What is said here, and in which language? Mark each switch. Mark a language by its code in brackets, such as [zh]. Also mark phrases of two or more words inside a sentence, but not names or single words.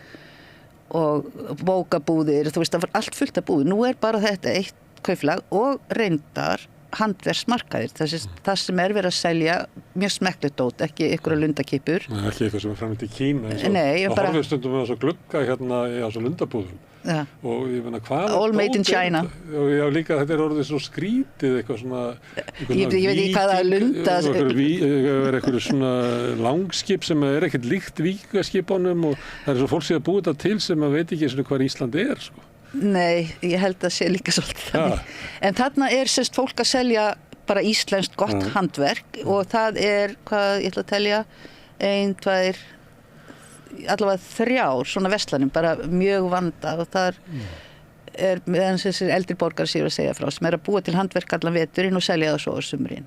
[is] Og bókabúðir, þú veist, það var allt fullt af búðir. Nú er bara þetta eitt kaupfélag og reyndar handverksmarkaðir. Það sem er verið að selja mjög smekklegt dót, ekki ykkur lundakipur. Nei, ekki eitthvað sem er framleitt í Kína. Nei, það horfið stundum við á svo glugga í svo lundabúðum. Ja. Og ég meina, hvað [en] all made in China. [is] Já, líka þetta er orðið svo skrítið, eitthvað svona ég veit ekki hvað það lunda eitthvað svona langskip sem er ekkert líkt víkingaskipunum og það er svo fólk sem búið þetta til sem að veit ekki hvað Ísland er, sko. Nei, ég held að sé líka svolítið þannig. En þarna er sérst fólk að selja bara íslenskt gott handverk og það er, hvað ég ætla að telja, 1, 2 allavega 3 svona verslanum, bara mjög vandað og það er meðan þessir eldri borgar séu að segja frá sem er að búa til handverk allan veturinn og selja það svo á sumrin.